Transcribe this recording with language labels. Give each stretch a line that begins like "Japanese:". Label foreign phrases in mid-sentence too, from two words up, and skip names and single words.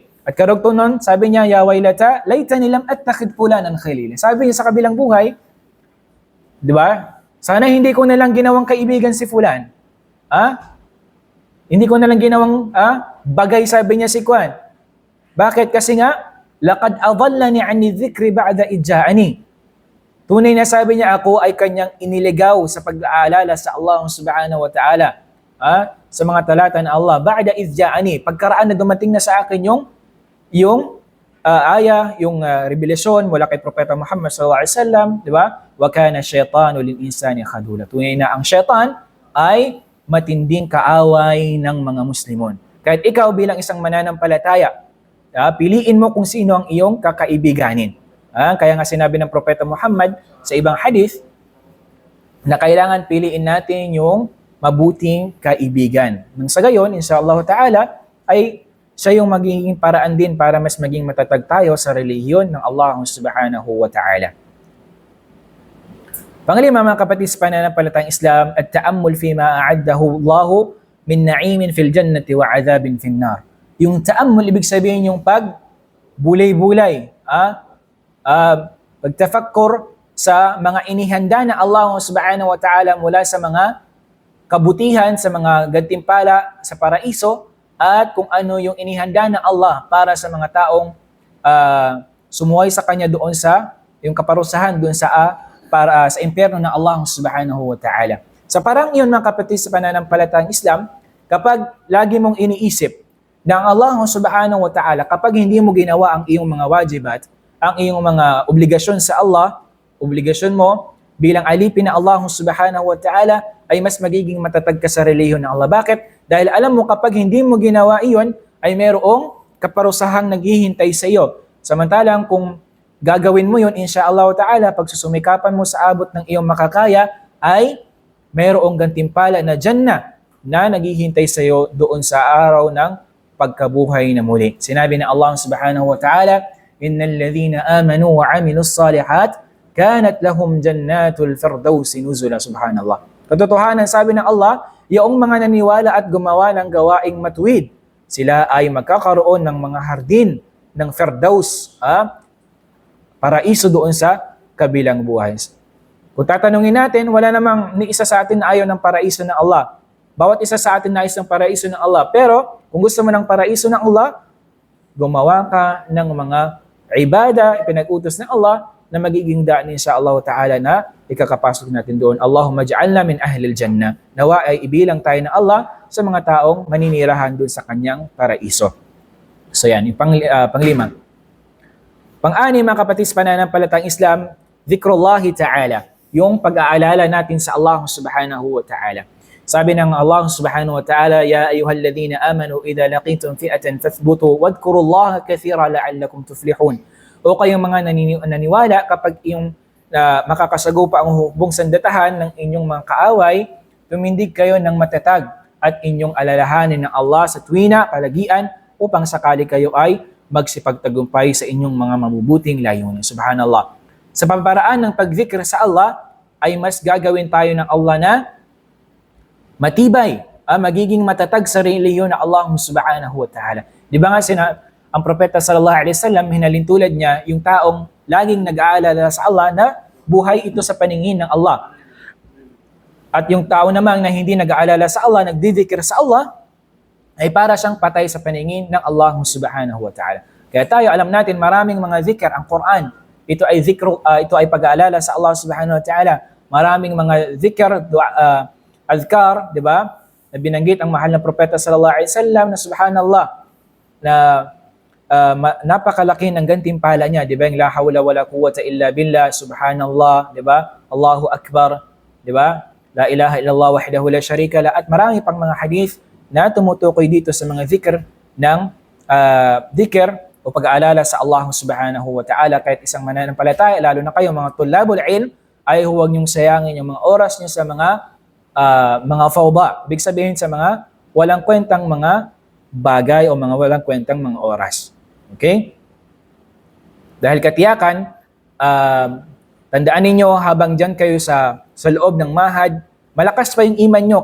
Filipino: At karugtong nun, sabi niya,
Arabic: يا ويلتا ليتني لم أتخذ فلانا خليلا.
Filipino: Sabi niya sa kabilang buhay, di ba? Sana hindi ko na lang ginawang kaibigan si fulan. Hindi ko na lang ginawang bagay, sabi niya si Kwan. Bakit? Kasi nga,
Arabic: لقد أضلني عن الذكر بعد إذ جاءني.
Filipino: Tunay na sabi niya, ako ay kanyang iniligaw sa pag-aalala sa Allah
Arabic: سبحانه وتعالى.
Filipino: Sa mga talata na Allah,
Arabic: بعد إذ جاءني.
Filipino: Pagkaraan na dumating na sa akin yung revelasyon mula kay Propeta Muhammad
Arabic: صلى الله عليه وسلم,
Filipino: di ba?
Arabic: وكان الشيطان للإنسان خذولا.
Filipino: Tunay na ang syaitan ay matinding kaaway ng mga Muslimon. Kahit ikaw bilang isang mananampalataya, piliin mo kung sino ang iyong kakaibiganin. Kaya nga sinabi ng Propeta Muhammad sa ibang hadith na kailangan piliin natin yung mabuting kaibigan. Nang sa gayon,
Arabic: إن شاء الله تعالى,
Filipino: ay siya yung magiging paraan din para mas maging matatag tayo sa relihiyon ng Allah
Arabic: سبحانه وتعالى.
Filipino: Panglima, mga kapatid sa pananampalatayang Islam,
Arabic: التأمل فيما أعده الله من نعيم في الجنة وعذاب في النار.
Filipino: Yung ta'ammul, ibig sabihin yung pagbulay-bulay, pagtafakkur sa mga inihanda na Allah
Arabic: سبحانه وتعالى
Filipino: mula sa mga kabutihan, sa mga gantimpala sa paraiso, at kung ano yung inihanda na Allah para sa mga taong sumuway sa Kanya doon sa yung kaparusahan doon sa impyerno ng Allah
Arabic: سبحانه وتعالى.
Filipino: Sa parang iyon, mga kapatid sa pananampalatayang Islam, kapag lagi mong iniisip na ang Allah
Arabic: سبحانه وتعالى,
Filipino: kapag hindi mo ginawa ang iyong mga wajibat, ang iyong mga obligasyon sa Allah, obligasyon mo bilang alipin na Allah
Arabic: سبحانه وتعالى,
Filipino: ay mas magiging matatag ka sa relihiyon ng Allah. Bakit? Dahil alam mo, kapag hindi mo ginawa iyon, ay mayroong kaparusahang naghihintay sa iyo. Samantalang kung gagawin mo yun,
Arabic: إن شاء الله تعالى,
Filipino: pag susumikapan mo sa abot ng iyong makakaya, ay mayroong gantimpala na Jannah na naghihintay sa iyo doon sa araw ng pagkabuhay na muli. Sinabi ng Allah
Arabic: سبحانه وتعالى إن الذين آمنوا وعملوا الصالحات كانت لهم جنات الفردوس نزلا.
Filipino: Subhanallah. Katotohanan, sabi ng Allah, yung mga naniwala at gumawa ng gawaing matuwid, sila ay magkakaroon ng mga hardin ng Firdaus, paraiso doon sa kabilang buhay. Kung tatanungin natin, wala namang ni isa sa atin na ayaw ng paraiso ng Allah. Bawat isa sa atin nais ng paraiso ng Allah. Pero kung gusto mo ng paraiso ng Allah, gumawa ka ng mga ibada, pinag-utos ng Allah, na magiging daan sa
Arabic: الله تعالى
Filipino: na ikakapasok natin doon.
Arabic: اللهم اجعلنا من أهل الجنة.
Filipino: Nawa ay ibilang tayo ng Allah sa mga taong maninirahan doon sa kanyang paraiso. So yan, yung panglima. Pang-anim, mga kapatid sa pananampalatayang Islam,
Arabic: ذكر الله تعالى.
Filipino: Yung pag-aalala natin sa Allah
Arabic: سبحانه وتعالى.
Filipino: Sabi ng Allah
Arabic: سبحانه وتعالى يا أيها الذين آمنوا إذا لقيتم فئة فاثبتوا واذكروا الله كثيرا لعلكم تفلحون.
Filipino: O kayong mga naniwala, kapag iyong makakasagupa ang hubong sandatahan ng inyong mga kaaway, tumindig kayo ng matatag at inyong alalahanin ng Allah sa tuwina, palagian, upang sakali kayo ay magsipagtagumpay sa inyong mga mabubuting layunin. Subhanallah. Sa pamparaan ng pagzikr sa Allah, ay mas gagawin tayo ng Allah na matibay, magiging matatag sa relihiyon na Allah
Arabic: سبحانه وتعالى.
Filipino: Di ba nga ang Propeta
Arabic: صلى الله عليه وسلم,
Filipino: hinalintulad niya yung taong laging nag-aalala sa Allah na buhay ito sa paningin ng Allah. At yung tao naman na hindi nag-aalala sa Allah, nagdidikir sa Allah, ay para siyang patay sa paningin ng Allah
Arabic: سبحانه وتعالى.
Filipino: Kaya tayo, alam natin, maraming mga zikr ang Quran. Ito ay pag-aalala sa Allah
Arabic: سبحانه وتعالى.
Filipino: maraming mga
Arabic: ذكر أذكار,
Filipino: di ba? Na binanggit ang mahal na propeta
Arabic: صلى الله عليه وسلم
Filipino: na subhanallah, na napakalaki ng gantimpala niya, di ba?
Arabic: Yung لا حول ولا قوة إلا بالله سبحان الله,
Filipino: di ba?
Arabic: الله أكبر,
Filipino: di ba?
Arabic: لا إله إلا الله وحده لا شريك له,
Filipino: at marami pang mga hadith na tumutukoy dito sa mga zikr ng dhikr o pag-aalala sa Allah
Arabic: سبحانه وتعالى.
Filipino: Kahit isang mananampalataya, lalo na kayo mga
Arabic: طلاب العلم,
Filipino: ay huwag niyong sayangin yung mga oras niyo sa mga fawda. Ibig sabihin sa mga walang kwentang mga bagay o mga walang kwentang mga oras. Okay? Dahil katiyakan, tandaan ninyo habang dyan kayo sa loob ng mahad, malakas pa yung iman nyo.